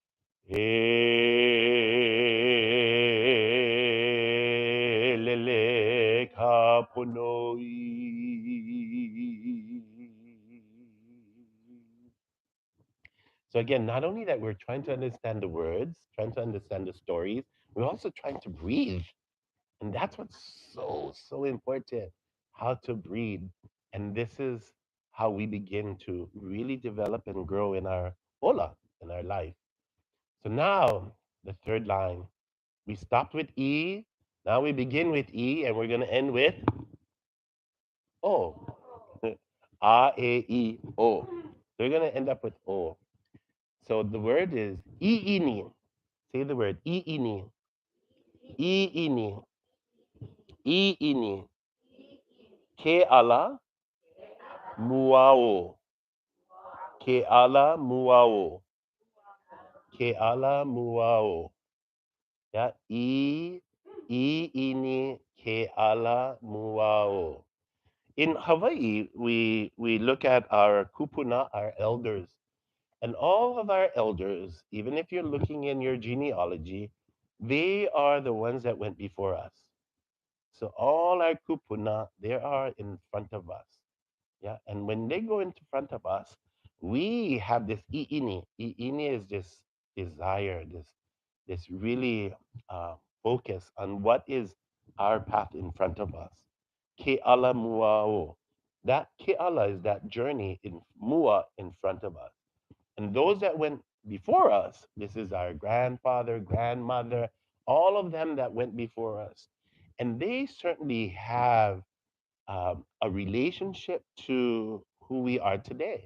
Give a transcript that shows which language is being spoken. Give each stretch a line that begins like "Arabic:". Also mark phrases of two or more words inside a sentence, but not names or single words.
Hawaiian: ʻElele pono.
English: So again, not only that we're trying to understand the words, trying to understand the stories, we're also trying to breathe. And that's what's so important, how to breathe. And this is how we begin to really develop and grow in our Ola, in our life. So now, the third line, we stopped with E. Now we begin with E, and we're going to end with O. A, E, O. So we're going to end up with O. So the word is ʻIʻini. Say the word ʻIʻini.
Hawaiian: ʻIʻini. ʻIʻini. Ke ala muao. Ke ala muao. Ke ala muao. Yeah. ʻIʻini ke ala muao.
English: In Hawaii, we look at our kupuna, our elders, and all of our elders, even if you're looking in your genealogy, they are the ones that went before us. So all our kupuna, they are in front of us. Yeah. And when they go into front of us, we have this ʻiʻini. ʻIʻini is this desire, this really focus on what is our path in front of us.
Hawaiian: Ke ala muao.
English: That
Hawaiian: ke ala
English: is that journey in mua in front of us. And those that went before us, this is our grandfather, grandmother, all of them that went before us. And they certainly have a relationship to who we are today.